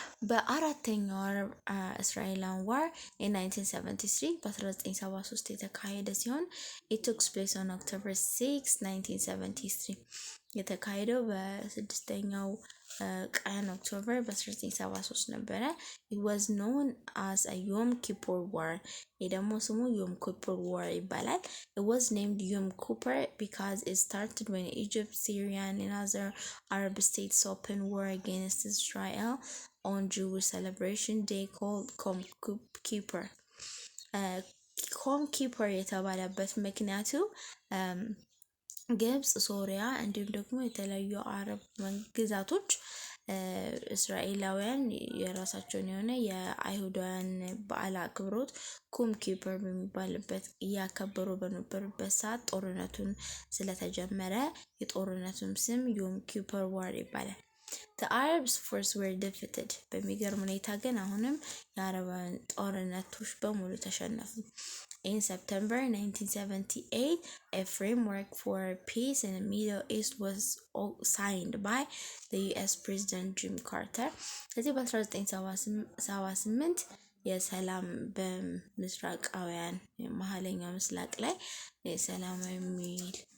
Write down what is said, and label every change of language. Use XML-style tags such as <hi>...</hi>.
<am>በአራተኛው እስራኤላውያን ዋር</am> <en>in 1973</en> <am>የተካሄደ ሲሆን</am> <en>it took place on October 6, 1973</en> <am>የተካሄደው በስድስተኛው ቀን ኦክቶበር በ1973 ነበረ።</am> <en>It was known as a Yom Kippur War.</en> <am>ደግሞ ስሙ</am> <en>Yom Kippur War</en> <am>ይባላል።</am> <en>It was named Yom Kippur because it started when Egypt, Syria and other Arab states opened war against Israel on Jewish celebration day called Yom Kippur.</en> <am>Yom Kippur የተባለበት ምክንያቱ ግብጽ፣ ሶሪያ እንዲሁም ደግሞ የተለያዩ አረብ ግዛቶች እስራኤላውያን የራሳቸውን የሆነ የአይሁዳውያን በዓል አክብሮት ዮም ኪፑር በሚባልበት እያከበሩ በነበሩበት ሰዓት ጦርነቱን ስለተጀመረ የጦርነቱም ስም ዮም ኪፑር ዋር ይባላል።</am> <en>The Arabs first were defeated.</en> <am>በሚገርም ሁኔታ ግን አሁንም የአረባውያን ጦርነቶች በሙሉ ተሸነፉ።</am> <en>In September 1978, a framework for peace in the Middle East was signed by the US President Jim Carter.</en> <am>ከዚህ በ1978 የሰላም በምስራቃውያን መሀለኛው ምስራቅ ላይ የሰላም የሚል</am>